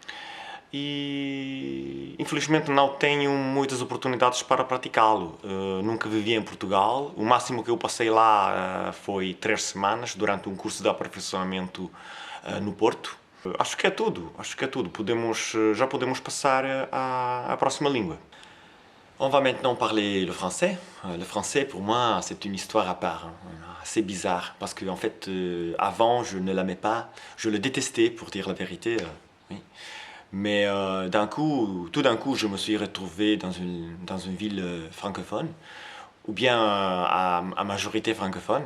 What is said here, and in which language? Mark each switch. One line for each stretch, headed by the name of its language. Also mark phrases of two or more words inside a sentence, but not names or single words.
Portuguese: E infelizmente não tenho muitas oportunidades para praticá-lo. Nunca vivi em Portugal. O máximo que eu passei lá foi 3 semanas durante um curso de aperfeiçoamento no Porto. Acho que é tudo, acho que é tudo. Já podemos passar à próxima língua.
French: On va maintenant parler le français. Le français, pour moi, c'est une histoire à part, hein, assez bizarre, parce que en fait, avant, je ne l'aimais pas, je le détestais, pour dire la vérité. Oui. Mais tout d'un coup, je me suis retrouvé dans une ville francophone, ou bien à majorité francophone.